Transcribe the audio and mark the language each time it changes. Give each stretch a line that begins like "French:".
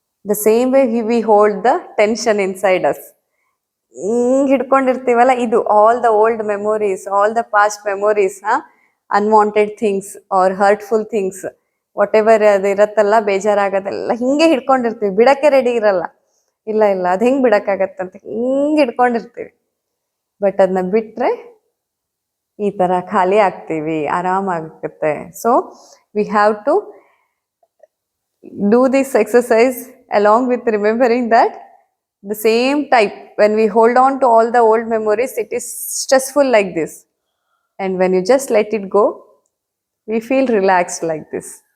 English: the same way we hold the tension inside us.
Kannada: ಹಿಂಗ್ ಹಿಡ್ಕೊಂಡಿರ್ತೀವಲ್ಲ, ಇದು
English: all the old memories, all the past memories, unwanted things or hurtful things,
Kannada: what ever ಅದು ಇರತ್ತಲ್ಲ, ಬೇಜಾರಾಗೋದೆಲ್ಲ ಹಿಂಗೆ ಹಿಡ್ಕೊಂಡಿರ್ತೀವಿ, ಬಿಡಕ್ಕೆ ready ಇರಲ್ಲ. ಇಲ್ಲ ಅದ್ ಹೆಂಗ್ ಬಿಡಕ್ಕಾಗತ್ತಂತ ಹಿಂಗ್ ಹಿಡ್ಕೊಂಡಿರ್ತೀವಿ. ಬಟ್ ಅದನ್ನ ಬಿಟ್ರೆ ಈ ತರ ಖಾಲಿ ಆಗ್ತೀವಿ, ಆರಾಮಾಗುತ್ತೆ.
English: So we have to do this exercise along with remembering that the same type, when we hold on to all the old memories, it is stressful like this, and when you just let it go, we feel relaxed like this.